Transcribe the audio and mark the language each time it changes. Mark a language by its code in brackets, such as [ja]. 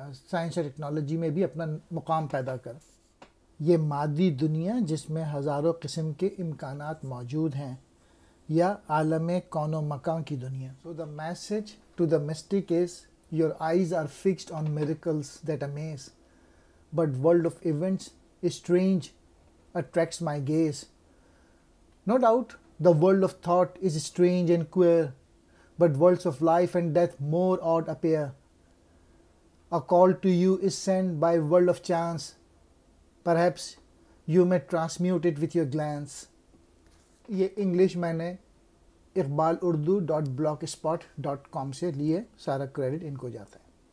[ur] Science اور technology میں بھی اپنا مقام پیدا کر۔ یہ مادی دنیا جس میں ہزاروں قسم کے امکانات موجود ہیں، یا عالم کون و مکان کی دنیا۔ [en] So the message to the mystic is, your eyes are fixed on miracles that amaze, but world of events is strange, attracts my gaze. No doubt the world of thought is strange and queer, but worlds of life and death more odd appear. A call to you is sent by world of chance, perhaps you may transmute it with your glance. [ur] یہ English میں نے Iqbal Urdu .blogspot.com سے لیے، سارا credit ان کو جاتا ہے۔